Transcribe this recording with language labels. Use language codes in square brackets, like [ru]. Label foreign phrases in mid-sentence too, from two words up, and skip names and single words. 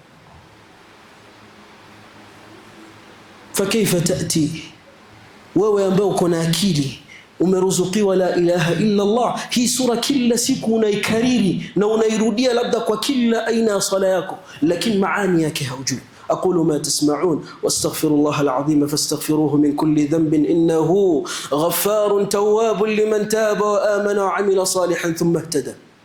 [ar] فكيف تأتي, [sw] wewe ambaye uko na akili, umeruzukiwa [ar] لا إله إلا الله, [sw] hii sura kila siku unaikariri na unairudia labda kwa kila aina ya sala yako, lakini maani yake haujui. [ar] أقول ما تسمعون واستغفر الله العظيم فاستغفروه من كل ذنب إنه غفار تواب لمن تاب وآمن وعمل صالحا ثم اهتدى.